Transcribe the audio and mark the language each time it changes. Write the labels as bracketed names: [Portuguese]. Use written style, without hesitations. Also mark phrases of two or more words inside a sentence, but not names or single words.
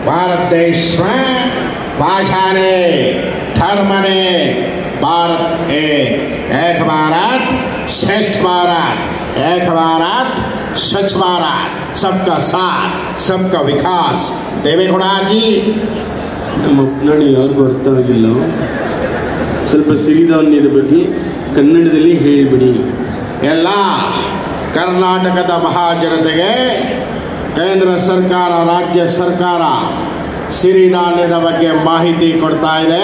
[Hindi] भारत देश में भाषा ने, धर्म ने, भारत एक भारत श्रेष्ठ भारत, एक भारत स्वच्छ भारत, सबका साथ, सबका विकास। देवेगौड़ा जी, [Kannada] ನಮ್ಮ ಒಕ್ಕನಾಡಿ ಯಾರಿಗೂ ಅರ್ಥ ಆಗಿಲ್ಲ. ಸ್ವಲ್ಪ ಸಿರಿಧಾನ್ಯದ ಬಗ್ಗೆ ಕನ್ನಡದಲ್ಲಿ ಹೇಳಿಬಿಡಿ. ಎಲ್ಲ ಕರ್ನಾಟಕದ ಮಹಾಜನತೆಗೆ ಕೇಂದ್ರ ಸರ್ಕಾರ, ರಾಜ್ಯ ಸರ್ಕಾರ ಸಿರಿಧಾನ್ಯದ ಬಗ್ಗೆ ಮಾಹಿತಿ ಕೊಡ್ತಾ ಇದೆ.